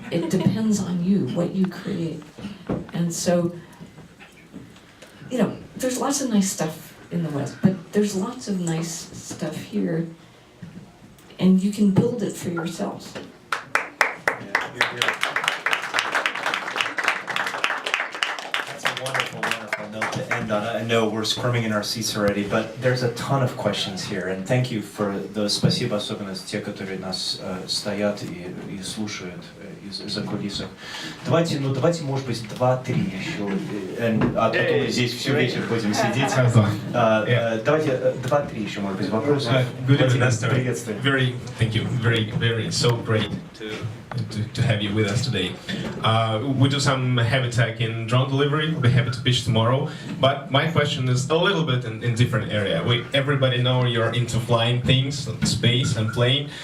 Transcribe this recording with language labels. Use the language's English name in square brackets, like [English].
[English] It depends on you, what you create. And so, there's lots of nice stuff in the West, but there's lots of nice stuff here, and you can build it for yourselves. That's a wonderful, wonderful note to end on. I know we're squirming in our seats already, but there's a ton of questions here, and thank you for those. [Russian] Спасибо, особенно те, которые нас стоят и слушают из-за кулисов. Давайте, может быть, 2-3 еще, а потом мы здесь всю вечер будем сидеть. Давайте 2-3 еще, может быть, вопросы. [English] Good evening, Esther. [Russian] Приветствую. [English] Thank you. Very, so great to have you with us today. We do some heavy tech in drone delivery. We'll be happy to pitch tomorrow. But my question is a little bit in different area. Everybody know you're into flying things, space and plane.